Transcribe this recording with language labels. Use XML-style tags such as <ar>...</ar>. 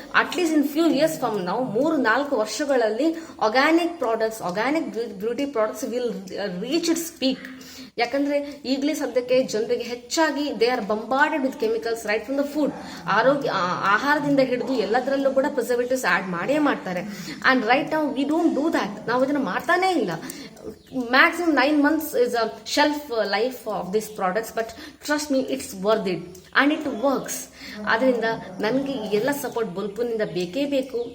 <en>at least in few years from</en> <kn>ನಾವು 3-4 ವರ್ಷಗಳಲ್ಲಿ</kn> <en>Organic products, organic beauty products will reach its peak.</en> <kn>ಯಾಕಂದ್ರೆ ಈಗಲೇ ಸದ್ಯಕ್ಕೆ ಜನರಿಗೆ ಹೆಚ್ಚಾಗಿ</kn> <en>They are bombarded with chemicals right from the food.</en> <kn>ಆಹಾರದಿಂದ ಹಿಡಿದು ಎಲ್ಲದರಲ್ಲೂ ಕೂಡ ಪ್ರಿಸರ್ವೇಟಿವ್ಸ್ ಆಡ್ ಮಾಡೇ ಮಾಡ್ತಾರೆ.</kn> <en>And right ನಾವು we don't do that.</en> <kn>ನಾವು ಇದನ್ನ ಮಾಡ್ತಾನೇ ಇಲ್ಲ.</kn> <en>Maximum 9 months is a shelf life of these products, but trust me, it's worth it and it works.</en> <kn>ಆದ್ರಿಂದ ನನಗೆ ಎಲ್ಲ ಸಪೋರ್ಟ್ ಬುಲ್ಪುನಿಂದ ಬೇಕೇ ಬೇಕು.</kn>